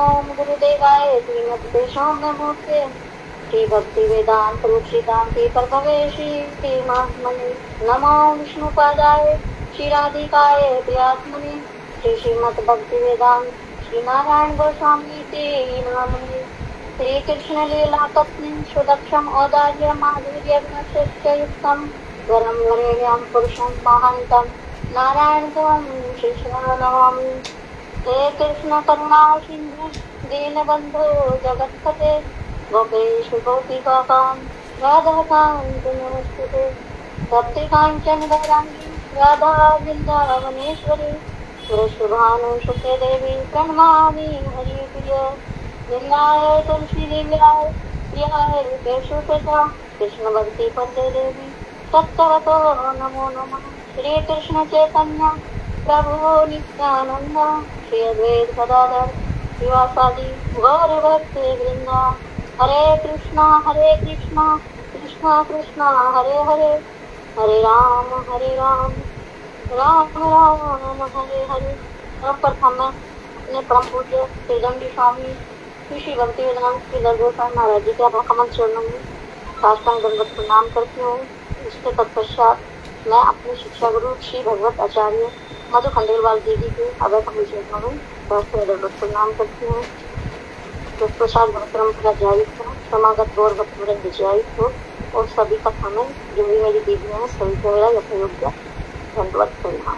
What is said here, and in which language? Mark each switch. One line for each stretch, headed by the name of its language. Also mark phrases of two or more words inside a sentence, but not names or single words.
Sanskrit: गुरुदेवाय श्रीमद्वेदान्तमूर्ते श्री भक्तिवेदांत रूपसिद्धान्ति प्रभवे श्री महात्मने नमो विष्णुपादाय श्री राधिकाय प्रियात्मने श्री श्रीमद्भक्तिवेदांत श्री नारायण गोस्वामी इति नामने श्री कृष्ण लीला तस्मिन् सुदक्षम औदार्य माधुर्य गुणशक्तियुक्तं वरं वरेण्यं पुरुषं महान्तं नारायण कृष्ण नमामि। हे कृष्ण करुणा सिंधु दीनबंधु जगत्पते गोपेश गोपिकाकांत राधाकांत नमस्ते भक्तिकांचन गौरांगी राधा वृंदावनेश्वरी वृषभानुसुते देवी प्रणमामि हरिप्रिय निन्याय तुलसी दिव्याय प्रियाय केशवसुता कृष्ण भक्ति पदे देवी तत्वतो नमो नमः। श्री कृष्ण चैतन्य प्रभु नित्यानंद श्री अद्वैत गदाधर शिवासादि गौर भक्त वृंदा हरे कृष्णा कृष्णा कृष्णा हरे हरे हरे राम राम राम हरे हरे।
Hindi: सर्वप्रथम मैं अपने परम पूज्य श्रीदंडी स्वामी श्री भक्तिवेदांत श्रीधर गोस्वामी महाराज जी के कमल चरणों में साष्टांग दंडवत प्रणाम करती हूँ। इसके तत्पश्चात मैं अपने शिक्षा गुरु श्री भगवत आचार्य मधु खंडेलवाल दीदी के अवैध चरणों में दंडवत प्रणाम करती हूँ। प्रसाद परम्परा जारी हो, समागत गौर भक्तवृंद जारी हो और सभी कथा में जो भी मेरी दीदी है सभी को मेरा यथायोग्य दंडवत प्रणाम।